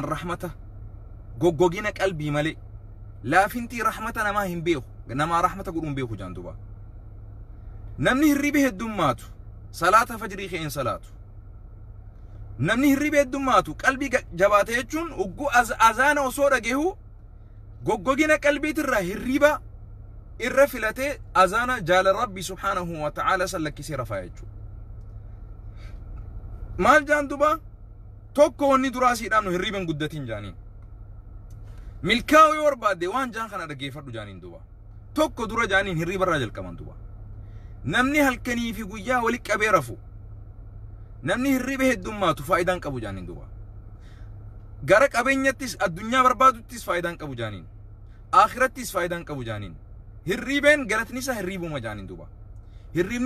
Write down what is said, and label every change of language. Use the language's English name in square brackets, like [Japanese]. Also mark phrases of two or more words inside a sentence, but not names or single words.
[Oromo] rahmata goggogina qalbii malee laafintii rahmata namaa hin beeku namaa rahmata godhuun beeku jaan duba namni hirriba heddummaatu salaata fajrii keen salaatu namni hirriba heddummaatu qalbii jabaate jechuun uggu azaana osoo dhageehu goggogina qalbiitirraa hirriba irra filatee azaana jaala rabbi [Arabic] سبحانه وتعالى [Oromo] sallakisee rafaa jechuudha maal jaan duba tokko wanni duraasiidhaan nu hirriban guddatiin jaaniin milkaa'uu yoo barbaadde waan jaan kana dhageeffadhu jaaniin duba tokko dura jaaniin hirribarraa jalqaban duba namni halkanii fi guyyaa wali qabee rafu namni hirriba heddummaatu faayidaan qabu jaaniin duba gara qabeenyattis addunyaa barbaaduttis faayidaan qabu jaaniin akhirattis faayidaan qabu jaaniin hirribeen galatni isaa hirribuma jaaniin duba hirribni